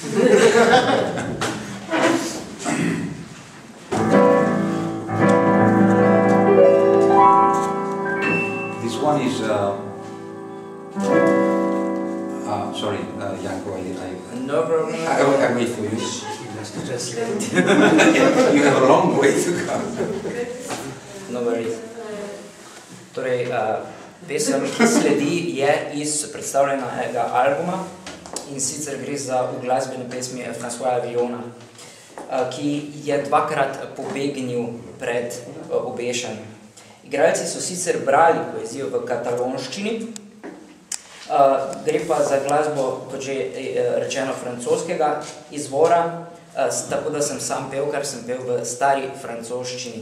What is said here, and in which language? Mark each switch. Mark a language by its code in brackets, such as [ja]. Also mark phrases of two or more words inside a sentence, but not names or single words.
[en] This one is. Sorry, Janko, No problem. I wait for you. Just late. You have a long way to go. No worries. [sl] Torej, pesem, ki sledi, je iz predstavljenega albuma in sicer gre za uglasbene pesmi Françoisa Villona, ki je 2-krat pobegnil pred obešanjem. Igralci so sicer brali poezijo v katalonščini, gre pa za glasbo, kot že rečeno, francoskega izvora, tako da sem sam pel, kar sem pel v stari francoščini.